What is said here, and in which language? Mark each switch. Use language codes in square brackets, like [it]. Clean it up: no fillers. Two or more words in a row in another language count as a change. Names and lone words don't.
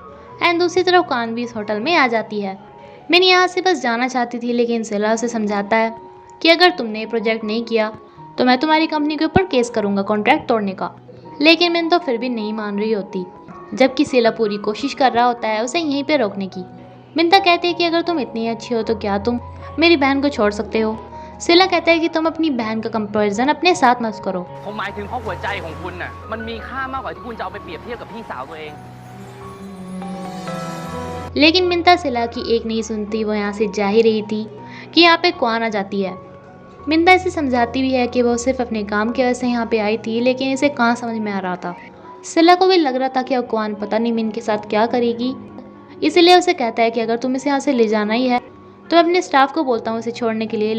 [hi] एंड दूसरी तरफ कान भी इस होटल में आ जाती है। मैंने यहाँ से बस जाना चाहती थी, लेकिन सिला उसे समझाता है कि अगर तुमने ये प्रोजेक्ट नहीं किया तो मैं तुम्हारी कंपनी के ऊपर केस करूँगा कॉन्ट्रैक्ट तोड़ने का। लेकिन मैंने तो फिर भी नहीं मान रही होती, जबकि सिला पूरी कोशिश कर रहा होता है उसे यहीं पे रोकने की। मिंता कहती है कि अगर तुम इतनी अच्छी हो तो क्या तुम मेरी बहन को छोड़ सकते हो। सिला कहता है कि तुम अपनी बहन का कंपैरिजन अपने साथ मत करो। [th] ผมหมายถึงเพราะหัวใจของคุณน่ะมันมีค่ามากกว่าที่คุณจะเอาไปเปรียบเทียบกับพี่สาวตัวเอง [hi] लेकिन मिंता सिला की एक नहीं सुनती, वो यहाँ से जा ही रही थी कि यहाँ पे क्वान आ जाती है। मिंता इसे समझाती भी है कि वो सिर्फ अपने काम की वजह से यहाँ पे आई थी, लेकिन इसे कहाँ समझ में आ रहा था। सिला को भी लग रहा था कि अब क्वान पता नहीं मिन के साथ क्या करेगी, इसलिए उसे कहता है कि अगर तुम इसे यहाँ से ले जाना ही है तो मैं अपने स्टाफ को बोलता हूँ इसे छोड़ने के लिए।